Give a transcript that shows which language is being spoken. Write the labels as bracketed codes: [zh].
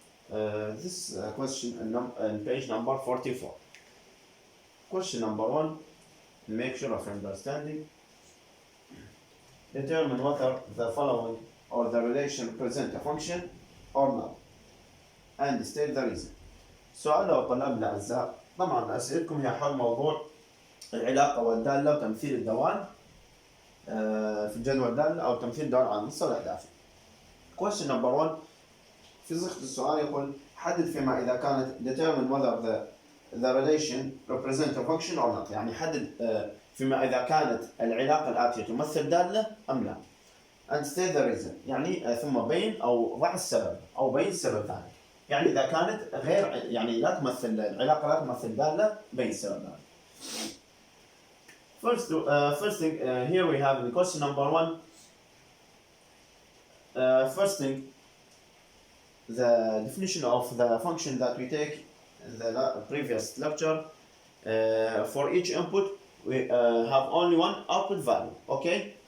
[en] This question in page number 44. Question number 1, make sure of understanding. Determine whether the following or the relation represent a function or not, and state the reason. [ar] سؤال طلاب الأعزاء، طبعا أسئلتكم هي حول موضوع العلاقة والدالة وتمثيل الدوال في الجدول الدالة أو تمثيل الدوال على المستوى الاحداثي. [en] Question number 1 [ar] في صيغة السؤال يقول حدد فيما إذا كانت [en] determine whether the relation represent a function or not، [ar] يعني حدد فيما إذا كانت العلاقة الآتية تمثل دالة أم لا. [en] and state the reason، [ar] يعني ثم بين أو ضع السبب أو بين السبب ثاني. يعني إذا كانت غير يعني لا تمثل العلاقة لا تمثل دالة بين السبب ثاني. [en] First thing here we have in question number 1. First thing, the definition of the function that we take in the previous lecture. For each input we have only one output value, okay?